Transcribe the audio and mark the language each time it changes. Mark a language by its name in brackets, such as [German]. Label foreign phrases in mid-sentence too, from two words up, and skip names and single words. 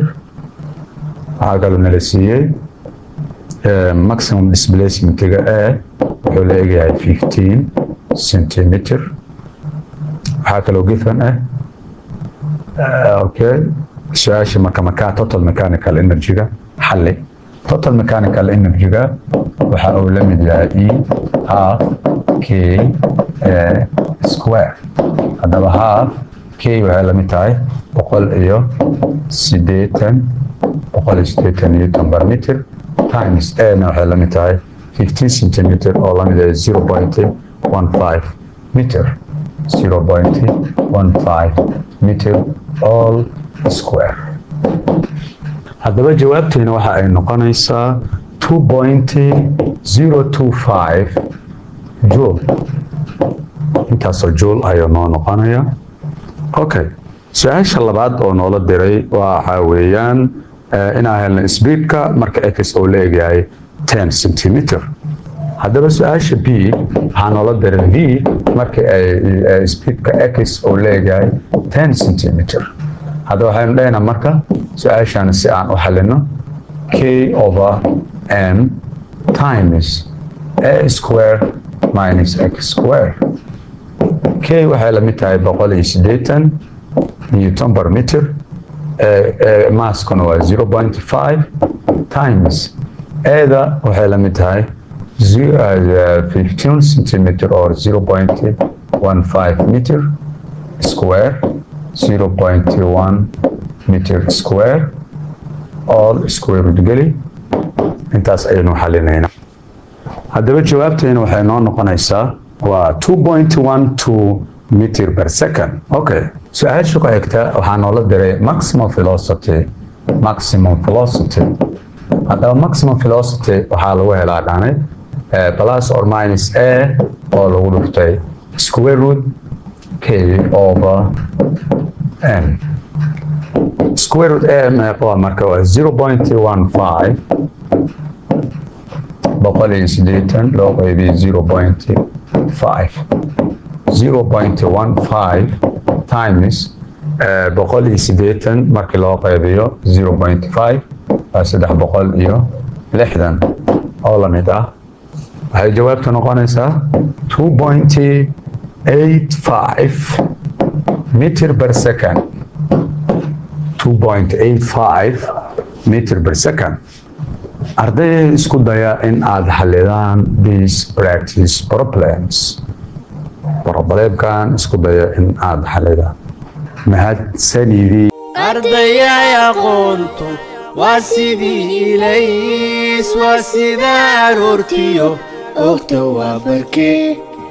[Somali] waxaa kaloo la siiyey [English] maximum displacement [Somali] wuxuu leeyahay 15 centimeter. waxaa kaloo [English] given okay [Somali] su-aasha marka [English] total mechanical energy [Somali] xalli [English] total mechanical energy [Somali] waxa uu la mid yahay [English] E half k square. [Somali] haddaba [English] half k [Somali] waxay la mid tahay 180 [English] Newton per meter times [Somali] A na waxay la mid tahay 15 centimeter oo la mid ah 0.15 meter. [English] 0.15 meter all square. [Somali] haddaba jawaabteena waxa ay noqonaysaa 2.025 joule. intaasoo joule ayuu noo noqonaya. Okay, su-aasha labaad oo noola diray waxa weeyaan inaan helno speedka marka x oo leeyahay 10 centimeter. haddaba su-aasha b waxaa noola diray v marka ay speedka x oo leeyahay 10 centimeter. haddaba waxaynu leenahay marka su-aashan si aan u xalino [English] k over m times a square minus x square. [Somali] k waxay la mid tahay 180 [English] Newton per meter. [Somali] maaskuna waa 0.5 times A-da waxay la mid tahay 15 [English] centimeter or 0.15 meter square. 0.1 meter square all square root geli. [Somali] intaas ayaynu xalinaynaa. haddaba jawaabteena waxay noo noqonaysaa waa 2.12 [English] meter per second. [Somali] Okay, su-aasha ku xigta waxaa noola diray [English] maximum velocity. [Somali] haddaba [English] maximum velocity [Somali] waxaa lagu helaa dhane [English] plus or minus a [Somali] oo lagu dhuftay [English] square root k over m. square root a [Somali] meeqa marka waa 0.15 180 loo qaybiyo 0.5 times 180 markii loo qaybiyo 0.5 waa 360 oo la mid ah. waxay jawaabtu noqonaysaa 2.85 [English] meter per second. 2.85 meter per second. [Somali] ardayda isku daya in aad xalidaan [English] these practice problems. [Somali] problemkan isku daya in aad xalidaan. mahadsanidii ardayay aqoontu waa sidii ilays waa sida aroortiyo ogta waa barkee